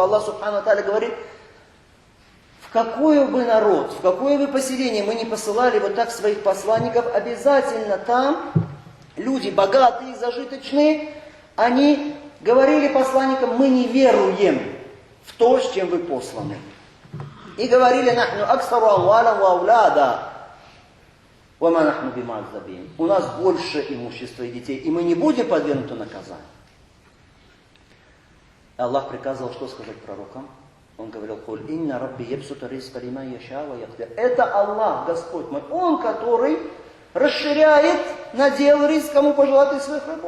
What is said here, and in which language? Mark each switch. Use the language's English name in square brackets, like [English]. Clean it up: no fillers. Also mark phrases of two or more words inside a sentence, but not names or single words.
[Russian] Аллах [Arabic] سبحانه وتعالى [Russian] говорит: в какой бы народ, в какое бы поселение мы не посылали вот так своих посланников, обязательно там люди богатые, зажиточные, они говорили посланникам: мы не веруем в то, с чем вы посланы. И говорили: [Arabic] نحن أكثر أموالا وأولادا وما نحن بمعذبين. [Russian] У нас больше имущества и детей, и мы не будем подвергнуты наказанию. Аллах приказывал что сказать пророкам? Он говорил: [Arabic] قل إن ربي يبسط الرزق لمن يشاء ويقدر». [Russian] Это Аллах, Господь мой, Он, который расширяет надел риск, кому пожелает из своих рабов.